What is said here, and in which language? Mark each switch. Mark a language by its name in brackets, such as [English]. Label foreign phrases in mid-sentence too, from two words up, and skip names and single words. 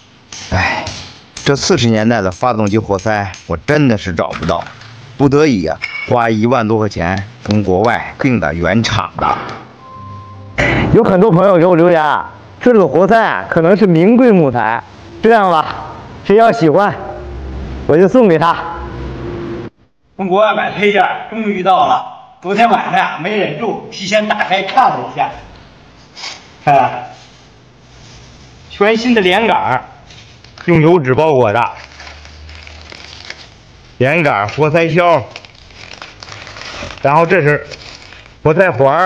[Chinese] 哎，這40年代的發動機活塞我真的是找不到，不得已啊，花1萬多塊錢從國外訂的原廠的。有很多朋友給我留言啊，這個活塞啊可能是名貴木材，這樣吧，誰要喜歡，我就送給他。從國外買配件終於到了，昨天晚上呀沒忍住，提前打開看了一下，看看，全新的連桿，用油紙包裹的，連桿活塞销，然後這是活塞環。